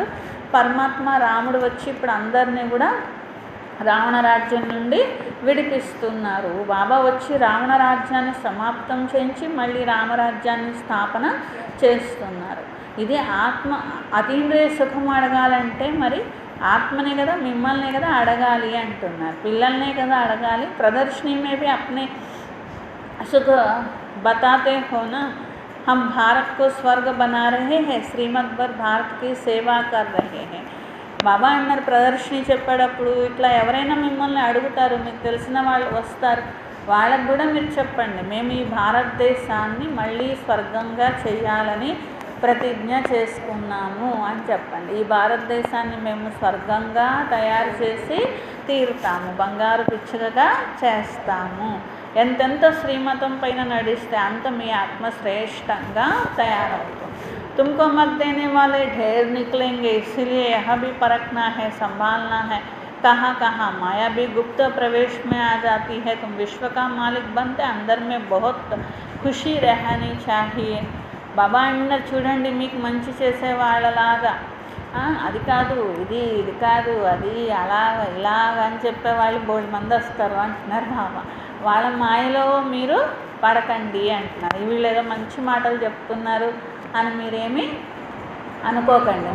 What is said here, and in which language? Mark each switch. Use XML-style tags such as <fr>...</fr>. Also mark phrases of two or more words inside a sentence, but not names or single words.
<te>పరమాత్మ రాముడు వచ్చి ఇప్పుడు అందరినీ కూడా రావణ రాజ్యం నుండి విడిపిస్తున్నారు. బాబా వచ్చి రావణ రాజ్యాన్ని సమాప్తం చేయించి మళ్ళీ రామరాజ్యాన్ని స్థాపన చేస్తున్నారు. ఇది ఆత్మ అతీంద్రియ సుఖం అడగాలంటే మరి ఆత్మనే కదా, మిమ్మల్నే కదా అడగాలి అంటున్నారు. పిల్లల్నే కదా అడగాలి.</te> <hi>ప్రదర్శनी में भी अपने सुख बताते हो ना, हम भारत को स्वर्ग बना रहे हैं, श्रीमद् पर भारत की सेवा कर रहे हैं.</hi> <te>బాబా అన్నారు ప్రదర్శని చెప్పేటప్పుడు ఇట్లా ఎవరైనా మిమ్మల్ని అడుగుతారు, మీకు తెలిసిన వాళ్ళు వస్తారు, వాళ్ళకు కూడా మీరు చెప్పండి మేము ఈ భారతదేశాన్ని మళ్ళీ స్వర్గంగా చేయాలని ప్రతిజ్ఞ చేసుకున్నాము అని చెప్పండి. ఈ భారతదేశాన్ని మేము స్వర్గంగా తయారు చేసి తీరుతాము, బంగారు పిచ్చుకగా చేస్తాము. ఎంతెంత శ్రీమతం పైన నడిస్తే అంత మీ ఆత్మ శ్రేష్టంగా తయారవుతుంది.</te> <hi>तुमको मत देने वाले ढेर निकलेंगे, इसीलिए यह भी परखना है, संभालना है. कहाँ कहाँ माया भी गुप्त प्रवेश में आ जाती है. तुम विश्व का मालिक बनते अंदर में बहुत खुशी रहनी चाहिए.</hi> <te>బాబా అన్నారు చూడండి, మీకు మంచి చేసే వాళ్ళలాగా అది కాదు ఇది కాదు అది అలాగ ఇలాగ అని చెప్పేవాళ్ళు బోల్డ్ మంది వస్తారు అంటున్నారు బాబా. వాళ్ళ మాయలో మీరు పడకండి అంటున్నారు. వీళ్ళు ఏదో మంచి మాటలు చెప్తున్నారు అని మీరేమీ అనుకోకండి.</te>